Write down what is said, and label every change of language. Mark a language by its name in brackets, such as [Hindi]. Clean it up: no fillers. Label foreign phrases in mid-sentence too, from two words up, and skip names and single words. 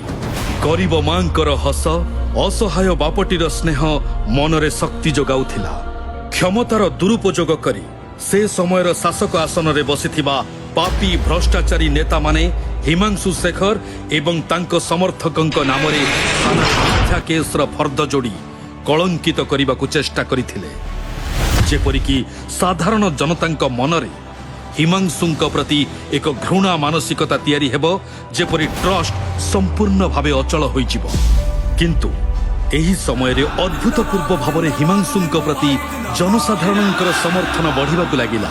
[Odia] ଗରିବ ମାଙ୍କର ହସ, ଅସହାୟ ବାପଟିର ସ୍ନେହ ମନରେ ଶକ୍ତି ଯୋଗାଉଥିଲା। କ୍ଷମତାର ଦୁରୁପଯୋଗ କରି ସେ ସମୟର ଶାସକ ଆସନ ରେ ବସିଥିବା ପାପୀ ଭ୍ରଷ୍ଟାଚାରୀ ନେତା ମାନେ ହିମାଂଶୁ ଶେଖର ଏବଂ ତାଙ୍କ ସମର୍ଥକଙ୍କ ନାମରେ ଥାନା ମିଥ୍ୟା କେସର ଫର୍ଦ ଯୋଡ଼ି କଳଙ୍କିତ କରନେ ଚେଷ୍ଟା କରଥିଲେ, ଯେପରିକି ସାଧାରଣ ଜନତାଙ୍କ ମନରେ ହିମାଂଶୁଙ୍କ ପ୍ରତି ଏକ ଘୃଣା ମାନସିକତା ତିଆରି ହେବ, ଯେପରି ଟ୍ରଷ୍ଟ ସମ୍ପୂର୍ଣ୍ଣ ଭାବେ ଅଚଳ ହୋଇଯିବ। କିନ୍ତୁ ଏହି ସମୟ ରେ ଅଦ୍ଭୁତପୂର୍ବ ଭାବରେ ହିମାଂଶୁଙ୍କ ପ୍ରତି ଜନସାଧାରଣଙ୍କର ସମର୍ଥନ ବଢ଼ିବାକୁ ଲାଗିଲା।